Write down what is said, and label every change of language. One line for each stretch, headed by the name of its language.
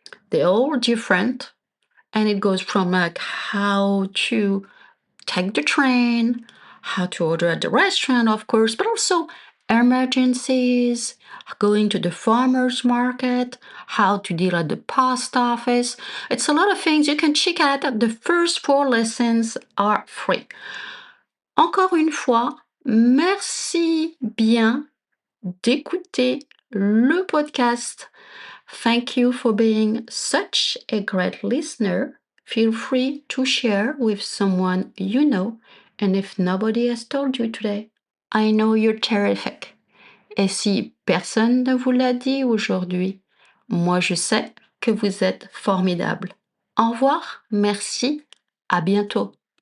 English: They're all different, and it goes from like how to take the train, how to order at the restaurant, of course, but also emergencies, going to the farmer's market, how to deal at the post office. It's a lot of things you can check out. The first 4 lessons are free.
French: Encore une fois, merci bien d'écouter le podcast.
English: Thank you for being such a great listener. Feel free to share with someone you know. And if nobody has told you today, I know you're terrific.
French: Et si personne ne vous l'a dit aujourd'hui, moi je sais que vous êtes formidable. Au revoir, merci, à bientôt.